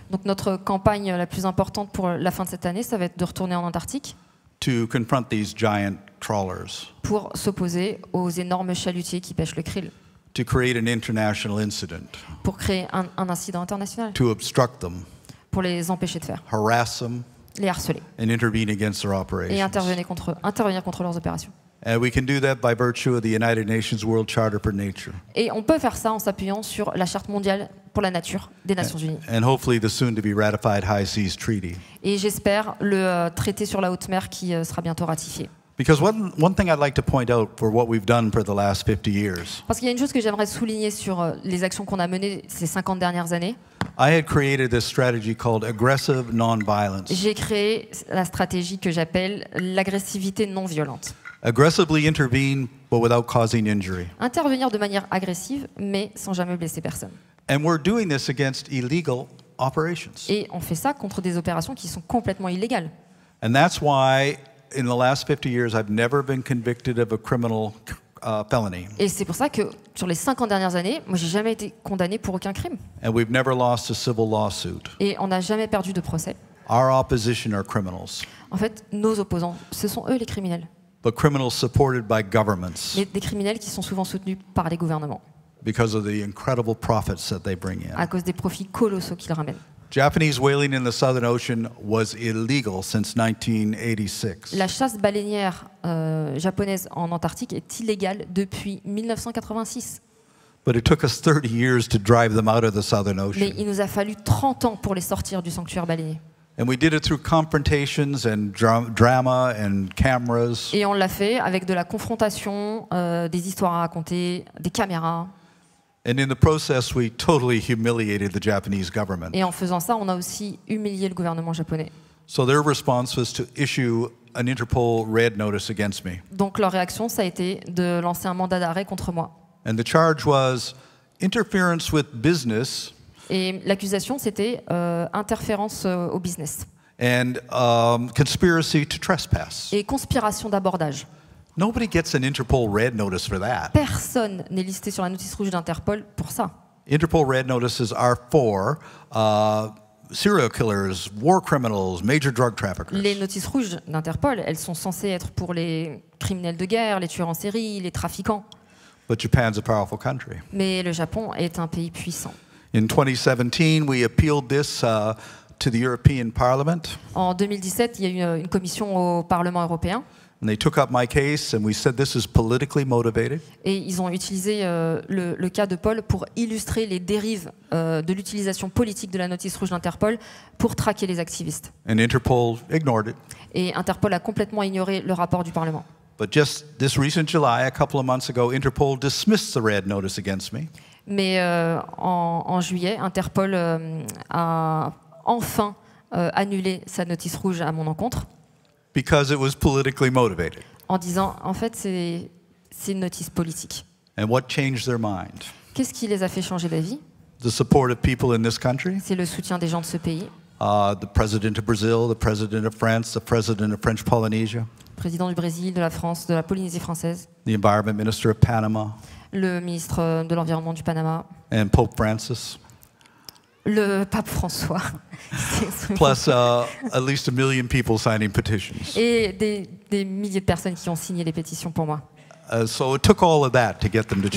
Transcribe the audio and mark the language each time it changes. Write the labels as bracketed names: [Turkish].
[French] Donc notre campagne la plus importante pour la fin de cette année, ça va être de retourner en Antarctique [English] to confront these giant trawlers, [French] pour s'opposer aux énormes chalutiers qui pêchent le krill, [English] to create an international incident, [French] pour créer un incident international, [English] to obstruct them, [French] pour les empêcher de faire, [English] harass them, [French] les harceler [English] and intervene against their [French] et [English] operations. [French] intervenir contre leurs opérations. [English] And we can do that by virtue of the United Nations World Charter for Nature, [French] Et on peut faire ça en s'appuyant sur la Charte mondiale pour la nature des Nations Unies. [English] and hopefully the soon-to-be ratified High Seas Treaty. [French] Et j'espère le traité sur la haute mer qui sera bientôt ratifié. [English] Because one thing I'd like to point out for what we've done for the last 50 years, [French] Parce qu'il y a une chose que j'aimerais souligner sur les actions qu'on a menées ces 50 dernières années. [English] I had created this strategy called aggressive nonviolence. [French] J'ai créé la stratégie que j'appelle l'agressivité non violente. [English] Aggressively intervene, but without causing injury. [French] Intervenir de manière agressive, mais sans jamais blesser personne. [English] And we're doing this against illegal operations. [French] Et on fait ça contre des opérations qui sont complètement illégales. [English] And that's why, in the last 50 years, I've never been convicted of a criminal felony. [French] Et c'est pour ça que sur les 50 dernières années, moi, j'ai jamais été condamné pour aucun crime. [English] And we've never lost a civil lawsuit. [French] Et on n'a jamais perdu de procès. [English] Our opposition are criminals. [French] En fait, nos opposants, ce sont eux les criminels. [English] But criminals supported by governments. [French] Mais des criminels qui sont souvent soutenus par les gouvernements. [English] Because of the incredible profits that they bring in. [French] À cause des profits colossaux qu'ils ramènent. [English] Japanese whaling in the Southern Ocean was illegal since 1986. [French] La chasse baleinière japonaise en Antarctique est illégale depuis 1986. [English] But it took us 30 years to drive them out of the Southern Ocean. [French] Mais il nous a fallu 30 ans pour les sortir du sanctuaire baleinier. [English] And we did it through confrontations and drama and cameras. [French] Et on l'a fait avec de la confrontation, des histoires à raconter, des caméras. [English] And in the process, we totally humiliated the Japanese government. [French] Et en faisant ça, on a aussi humilié le gouvernement japonais. [English] So their response was to issue an Interpol red notice against me. [French] Donc leur réaction, ça a été de lancer un mandat d'arrêt contre moi. [English] And the charge was interference with business. [French] Et l'accusation, c'était interférence au business. [English] And conspiracy to trespass. [French] Et conspiration d'abordage. [English] Nobody gets an Interpol red notice for that. [French] Personne n'est listé sur la notice rouge d'Interpol pour ça. [English] Interpol red notices are for serial killers, war criminals, major drug traffickers. [French] Les notices rouges d'Interpol, elles sont censées être pour les criminels de guerre, les tueurs en série, les trafiquants. [English] But Japan's a powerful country. [French] Mais le Japon est un pays puissant. [English] In 2017, we appealed this to the European Parliament. [French] En 2017, il y a eu une commission au Parlement européen. [English] And they took up my case and we said this is politically motivated. [French] Et ils ont utilisé le cas de Paul pour illustrer les dérives de l'utilisation politique de la notice rouge d'Interpol pour traquer les activistes. [English] And Interpol ignored it. [French] Et Interpol a complètement ignoré le rapport du Parlement. [English] But just this recent July, a couple of months ago, Interpol dismissed the red notice against me. [French] Mais en juillet, Interpol a enfin annulé sa notice rouge à mon encontre. [English] Because it was politically motivated. [French] En disant, en fait, c'est une notice politique. [English] And what changed their mind? [French] Qu'est-ce qui les a fait changer d'avis? [English] The support of people in this country. [French] C'est le soutien des gens de ce pays. [English] The president of Brazil, the president of France, the president of French Polynesia. [French] Le président du Brésil, de la France, de la Polynésie française. [English] The environment minister of Panama. [French] Le ministre de l'Environnement du Panama. [English] And Pope Francis. [French] Le pape François. [English] Plus at least 1 million people signing petitions. [French] Et des milliers de personnes qui ont signé les pétitions pour moi. [English] So it took all of that to get them to change.